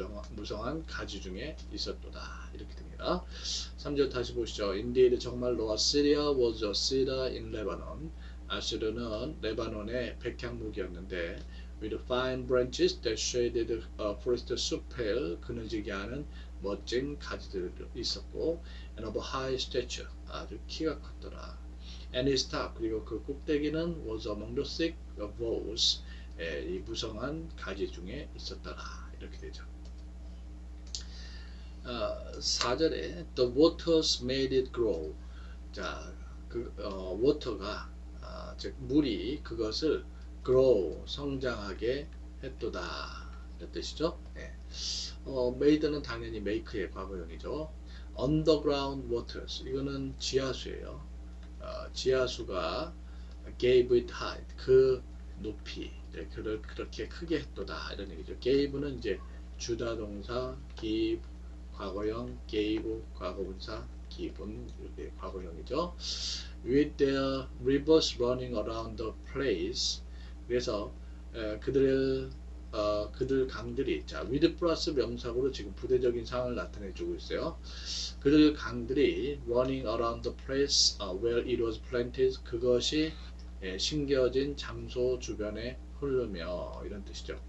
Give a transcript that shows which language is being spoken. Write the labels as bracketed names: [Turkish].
[Korean] 무성한 가지 중에 있었도다 이렇게 됩니다. 3절 다시 보시죠. [English] Indeed, [Korean] 정말로 [English] Assyria was a cedar in Lebanon. [Korean] 아시르는 레바논의 백향목이었는데 [English] with fine branches that shaded forest [Korean] 숲을 그늘지게 하는 멋진 가지들이 있었고 [English] and of high stature, [Korean] 아주 키가 컸더라. [English] and its top, [Korean] 그리고 그 꼭대기는 [English] was among the thick boughs, [Korean] 이 무성한 가지 중에 있었더라 이렇게 되죠. [English] 4절에 the waters made it grow. [Korean] 자, water가 즉 물이 그것을 grow, 성장하게 했도다 이런 뜻이죠. made는 당연히 make의 과거형이죠. [English] underground waters, [Korean] 이거는 지하수예요. 지하수가 [English] gave it height, [Korean] 그 높이, 그를 그렇게 크게 했도다 이런 얘기죠. gave는 이제 주다 동사 give, 과거형 gave, 과거분사 given, 이렇게 과거형이죠. [English] with their rivers running around the place. [Korean] 그래서 그들 강들이, 자, with 플러스 명사구로 지금 부대적인 상황을 나타내주고 있어요. 그들 강들이 [English] running around the place where it was planted, [Korean] 그것이 심겨진 장소 주변에 흐르며 이런 뜻이죠.